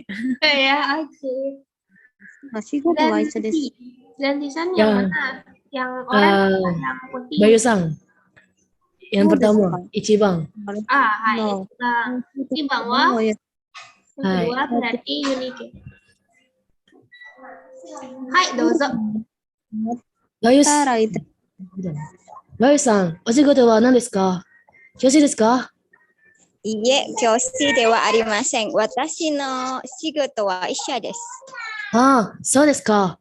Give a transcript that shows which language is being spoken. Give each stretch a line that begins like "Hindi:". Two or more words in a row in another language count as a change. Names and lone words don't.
Indonesian: Ya, oke. Dan Tisan yang mana? Yang orange atau yang putih? Bayu-san. Yang pertama,
Japanese: Ichiban. はい、一番は.
Indonesian: Yang kedua berarti Unike.
Japanese: Hai, dozo. Bayu-san. バユさん、お仕事は何ですか？教師ですか？いいえ、教師ではありません。私の仕事は医者です。ああ、そうですか。